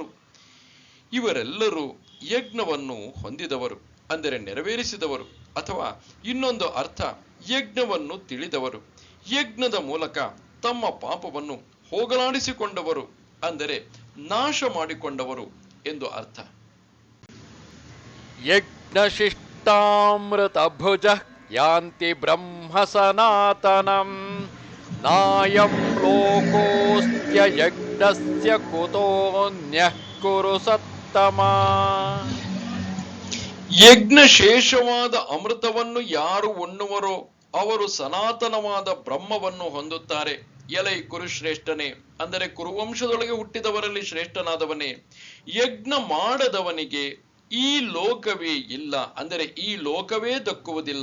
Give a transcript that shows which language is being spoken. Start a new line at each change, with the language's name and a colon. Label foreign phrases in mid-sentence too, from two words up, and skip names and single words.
Kannada: ಇವರೆಲ್ಲರೂ ಯಜ್ಞವನ್ನು ಹೊಂದಿದವರು ಅಂದರೆ ನೆರವೇರಿಸಿದವರು, ಅಥವಾ ಇನ್ನೊಂದು ಅರ್ಥ ಯಜ್ಞವನ್ನು ತಿಳಿದವರು, ಯಜ್ಞದ ಮೂಲಕ ತಮ್ಮ ಪಾಪವನ್ನು ಹೋಗಲಾಡಿಸಿಕೊಂಡವರು ಅಂದರೆ ನಾಶ ಮಾಡಿಕೊಂಡವರು ಎಂದು ಅರ್ಥ.
Sanskrit: ಯಜ್ಞಶಿಷ್ಟಾಮೃತ ಭುಜ ಯಾಂತಿ ಬ್ರಹ್ಮ ಸನಾತನಂ ನಾಯಂ ಲೋಕೋಸ್ತ್ಯ ಯಜ್ಞಸ್ಯ ಕುತೋನ್ಯಃ ಕುರು ಸತ್ತಮ.
Kannada: ಯಜ್ಞಶೇಷವಾದ ಅಮೃತವನ್ನು ಯಾರು ಉಣ್ಣುವರೋ ಅವರು ಸನಾತನವಾದ ಬ್ರಹ್ಮವನ್ನು ಹೊಂದುತ್ತಾರೆ. ಎಲೈ ಕುರುಶ್ರೇಷ್ಠನೇ ಅಂದರೆ ಕುರುವಂಶದೊಳಗೆ ಹುಟ್ಟಿದವರಲ್ಲಿ ಶ್ರೇಷ್ಠನಾದವನೇ, ಯಜ್ಞ ಮಾಡದವನಿಗೆ ಈ ಲೋಕವೇ ಇಲ್ಲ ಅಂದರೆ ಈ ಲೋಕವೇ ದಕ್ಕುವುದಿಲ್ಲ.